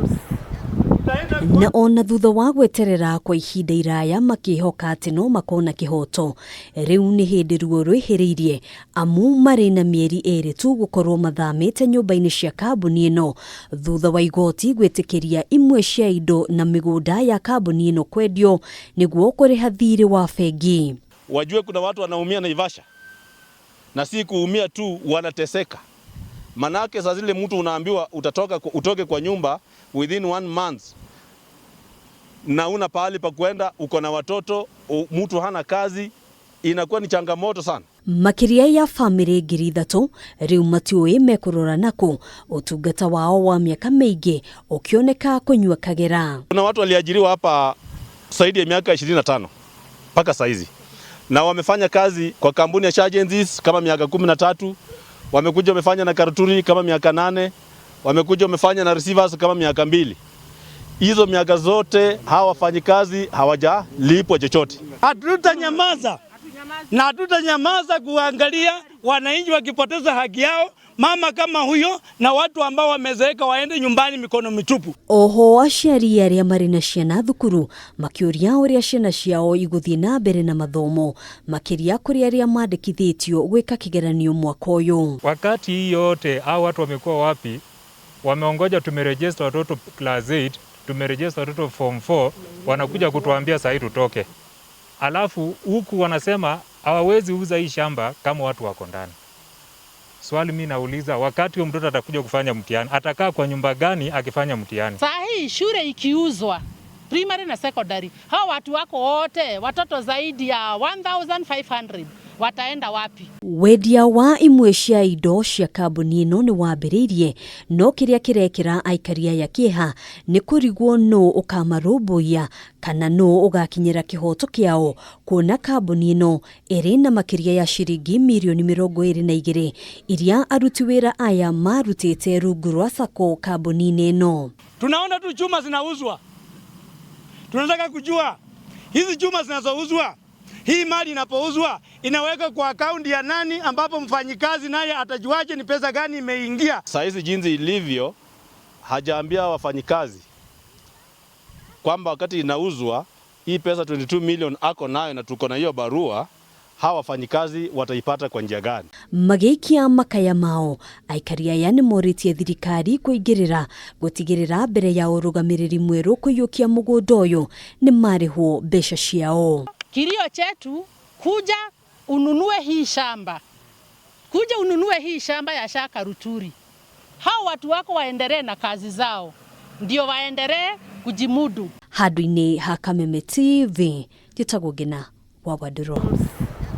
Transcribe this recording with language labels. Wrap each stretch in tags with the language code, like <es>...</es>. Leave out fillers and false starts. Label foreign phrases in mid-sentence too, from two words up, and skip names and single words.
<ki>Na ona thutha wa gweterera kwa ihinda iraya makihoka ati no makona kihoto, riu ni hindi ruo rwihiriirie amu mari na mieri iritu gukorwo mathamite nyumba-ini cia kambuni ino thutha wa igoti gwitikiria imwe cia indo na migunda ya kambuni ino kwendio niguo kuriha thiri wa bengi.</ki> <sw>Wajue kuna watu wanaumia Naivasha na si kuumia tu, wanateseka. Manake saa zile mtu unaambiwa utoke kwa nyumba</sw> <en>within 1 month</en> <sw>na una pahali pa kwenda, uko na watoto, mtu hana kazi, inakuwa ni changamoto sana.</sw> <ki>Makiria ya family ngiri 3 riu matiui mekurora nako utungata wao wa miaka miingi ukioneka kunywa kagera.</ki> <sw>Kuna watu waliajiriwa hapa zaidi ya miaka 25 mpaka saizi, na wamefanya kazi kwa kampuni ya agencies kama miaka 13, wamekuja wamefanya na Karuturi kama miaka 8, wamekuja wamefanya na receivers kama miaka 2. Hizo miaka zote hawa wafanyikazi hawajalipwa chochote. Hatutanyamaza na hatutanyamaza kuangalia wananchi wakipoteza haki yao, mama kama huyo na watu ambao wamezeeka waende nyumbani mikono mitupu.</sw> <ki>Oho aciari aria mari na ciana thukuru makiuria uria ciana ciao iguthie na mbere na mathomo makiria kuri aria mandikithitio gwika kigeranio mwaka uyu.</ki> <sw>Wakati hii yote hao watu wamekuwa wapi? Wameongoja tumeregister watoto class 8, tumeregister watoto form 4, wanakuja kutuambia sasa tutoke. Alafu huku wanasema hawawezi uza hii shamba kama watu wako ndani. Swali mimi nauliza, wakati huyo mtoto atakuja kufanya mtihani, atakaa kwa nyumba gani akifanya mtihani? Saa hii shule ikiuzwa primary na secondary, hao watu wako wote watoto zaidi ya 1500 wataenda wapi?</sw> <ki>Wedia wa imwe cia indo cia kambuni ino ni wambiriirie, no kiria kirekira aikari ya kieha ni kurigwo no ukamarumbuia kana no ugakinyira kihoto kiao kuona kambuni ino iri na makiria ya shiringi milioni 22 iria aruti wira aya marutite rungu rwa sako kambuni ino.</ki> <sw>Tunaona tu chuma zinauzwa. Tunataka kujua hizi chuma zinazouzwa, hii mali inapouzwa inaweka kwa akaunti ya nani, ambapo mfanyikazi naye atajuaje ni pesa gani imeingia? Saa hizi jinsi ilivyo, hajaambia wafanyikazi kwamba wakati inauzwa hii pesa 22 million ako nayo na tuko na hiyo barua, hawa wafanyikazi wataipata kwa njia gani?</sw> <ki>Magiikia makaya mao aikari aya ni moritie thirikari kuigirira gutigirira mbere ya urugamiriri mweru kuyukia mugunda uyu ni marihwo mbeca ciao.</ki> <sw>Kilio chetu kuja ununue hii shamba. Kuja ununue hii shamba ya Karuturi. Hao watu wako waendelee na kazi zao, ndio waendelee kujimudu.</sw> <ki>Handu-ini ha Kameme TV, njitagwo Ngina wa Waduro.</ki>